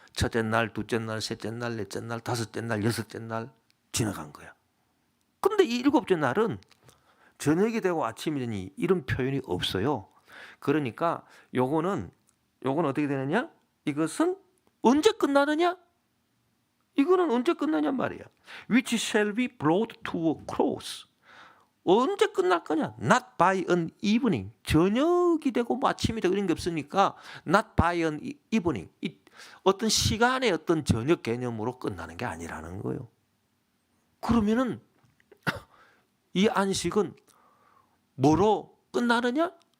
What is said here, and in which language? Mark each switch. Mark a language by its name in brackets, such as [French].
[Korean] 첫째 날, 둘째 날, 셋째 날, 넷째 날, 다섯째 날, 여섯째 날 지나간 거야. 그런데 이 일곱째 날은 저녁이 되고 아침이 되니 이런 표현이 없어요. 그러니까 요거는 어떻게 되느냐? 이것은 언제 끝나느냐? 이거는 언제 끝나냔 말이야. [English] Which shall be brought to a close. [Korean] 언제 끝날 거냐? [English] Not by an evening. [Korean] 저녁이 되고 뭐 아침이 되고 이런 게 없으니까 [English] not by an evening. [Korean] 어떤 시간의 어떤 저녁 개념으로 끝나는 게 아니라는 거예요. 그러면은 이 안식은 뭐로 끝나느냐?